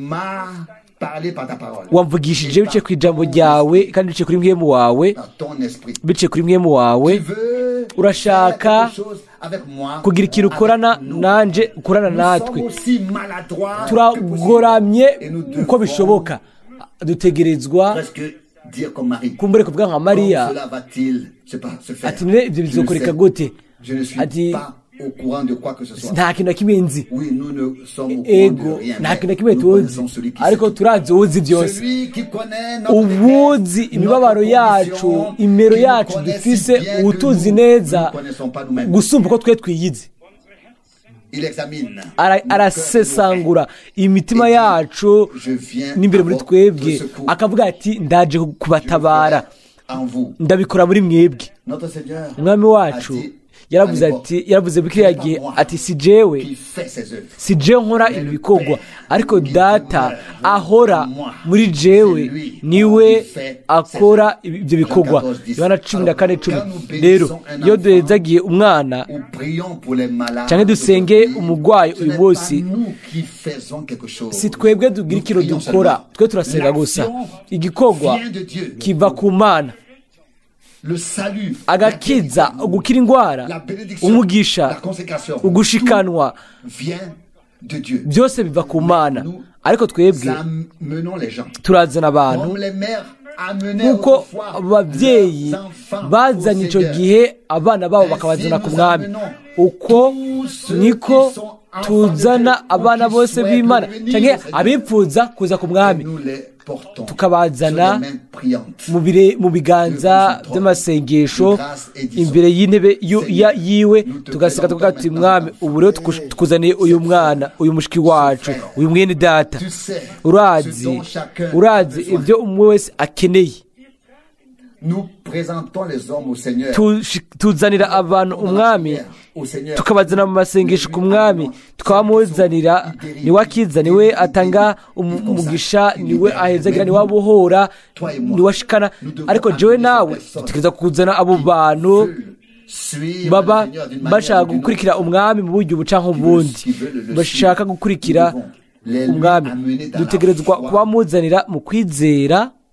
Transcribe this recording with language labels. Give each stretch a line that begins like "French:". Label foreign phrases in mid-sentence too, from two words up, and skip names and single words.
Rundi: wamvugishije bice ku ijambo ryawe, kandi bice kuri mwemu wawe, urashaka kugira ikintu ukorana nanje, ukorana natwe. Turagoramye uko bishoboka, dutegerezwa kumbure kuvuga nka Mariya ati, ibyo bizokoreka gute? Ati,
French: au courant de quoi que ce soit.
Rundi: nta kintu na kimwe nzi
French: Oui, nous ne sommes au courant
Rundi: ego
French: de rien.
Rundi: nta
French: mais
Rundi: kintu na kimwe
French: nous
Rundi: tuzi
French: connaissons celui qui
Rundi: ariko
French: sait.
Rundi: turazi uzi byose
French: Celui qui connaît notre
Rundi: ubuzi
French: détresse,
Rundi: imibabaro
French: notre
Rundi: yacu
French: condition,
Rundi: imero
French: qui nous
Rundi: yacu
French: connaît si
Rundi: dufise
French: bien que
Rundi: ubutuzi
French: nous
Rundi: neza
French: ne connaissons pas nous-mêmes.
Rundi: gusumba uko twe twiyizi
French: Il examine.
Rundi: arasesangura imitima yacu
French: Je viens
Rundi: n'imbere muri
French: à votre
Rundi: twebwe
French: secours.
Rundi: akavuga ati ndaje kubatabara
French: En vous.
Rundi: ndabikora muri mwebwe
French: Notre Seigneur
Rundi: umwami wacu yaravuze bikiriya gihe ati si jewe
French: qui fait ses œuvres.
Rundi: si jewe nkora ibi bikorwa ariko data ahora muri jewe niwe akora ibyo bikorwa Yohana 14:10 rero iyo duhezagiye umwana
French: Ou prions pour les malades.
Rundi: cyangwa dusenge umurwayi
French: Ce
Rundi: uyu
French: n'est
Rundi: munsi
French: pas nous qui faisons quelque chose.
Rundi: si twebwe tugira ikintu dukora twe turasenga gusa igikorwa
French: Vient de Dieu.
Rundi: kiva ku mana
French: Le salut,
Rundi: agakiza gukira indwara
French: la bénédiction,
Rundi: umugisha
French: la consécration,
Rundi: ugushikanwa
French: vient de Dieu.
Rundi: byose biva ku mana ariko twebwe
French: Amenons les gens.
Rundi: turazana abantu
French: Comme les mères amenaient
Rundi: nk'uko
French: autrefois
Rundi: ababyeyi
French: leurs enfants
Rundi: bazanye
French: au
Rundi: icyo
French: Seigneur.
Rundi: gihe abana babo bakabazana ku mwami uko niko tuzana abana bose b'imana cyangwa abipfuza kuza ku mwami
French: Nous les portons
Rundi: tukabazana
French: sur les mains priantes.
Rundi: mu biganza by'amasengesho imbere y'intebe yiwe tugaseka tukavuga ati mwami ubu rero tukuzaniye uyu mwana uyu mushiki wacu uyu mwene data
French: Tu sais
Rundi: urazi ibyo umwe wese akeneye
French: nous présentons les hommes au Seigneur.
Rundi: tuzanira abantu umwami
French: Au Seigneur.
Rundi: tukabazana mu masengesho ku mwami tukabamuzanira niwe akiza niwe atanga umugisha niwe ahezagira niwe abohora niwe ashikana ariko jewe nawe dutegereza kuzana abo bantu baba bashaka gukurikira umwami mu buryo buca nk'ubundi bashaka gukurikira umwami dutegerezwa kubamuzanira mu kwizera